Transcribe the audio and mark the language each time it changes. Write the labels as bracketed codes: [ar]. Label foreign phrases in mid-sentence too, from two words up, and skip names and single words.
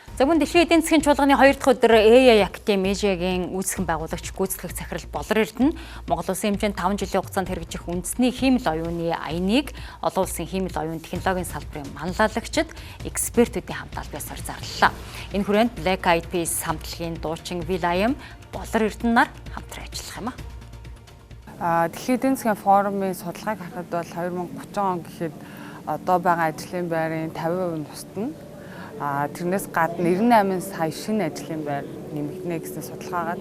[mn] За мөн дэлхийн эдийн засгийн чуулганы 2 дахь өдөр AI Academy-ийн үүсгэн байгуулагч гүйцэтгэх захирал Болор Эрдэнэ Монгол Улсын хэмжээнд 5 жилийн хугацаанд хэрэгжих үндэсний хиймэл оюуны аяныг олон улсын хиймэл оюун технологийн салбарын манлайлагчид экспертүүдийн хамт албасаар зарлалаа. Энэ хүрээнд Black Eyed Peas хамтлагийн дуучин will.i.am Болор Эрдэнэ нар хамтран ажиллах юм а. Дэлхийн эдийн засгийн форумын судалгааг харахад бол 2030 он гэхэд одоо байгаа ажлын байрын 50% нь тусдана. Тэрнээс гадна 98 сая шинэ ажлын байр нэмэгдэнэ гэсэн судалгаагаа.